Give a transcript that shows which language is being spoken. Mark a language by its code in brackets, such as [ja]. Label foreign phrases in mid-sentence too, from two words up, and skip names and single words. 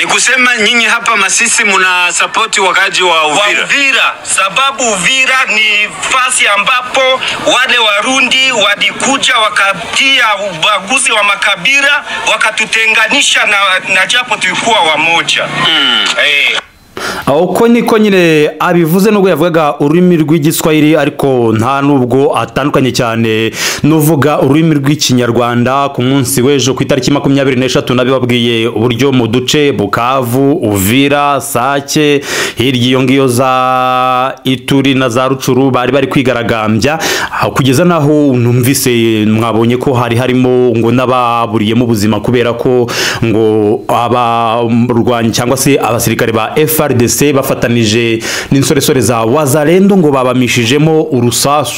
[sw] Ni kusema nyinyi hapa Masisi muna support wakaji wa Uvira? Uvira sababu Uvira ni fasi ambapo wale Warundi walikuja wakatia ubaguzi wa makabila wakatutenganisha na japo tulikuwa wamoja. [rw] Uko niko nyine abivuze nubwo yavugaga ururimi rw'igiswahili, ariko nta nubwo atandukanye cyane nuvuga ururimi rw'ikinyarwanda. Ku munsi w'ejo ku itariki 23 nabibabwiye uburyo mu duce Bukavu, Uvira, Sake, hirya iyo ngiyo za Ituri na za Rucuru bari kwigaragambya, kugeza naho numvise mwabonye ko harimo ngo n'ababuriyemo ubuzima kubera ko ngo abarwanyi cyangwa se abasirikare ba FARDC bafatanije n'insoresore za Wazalendo ngo babamishijemo urusasu.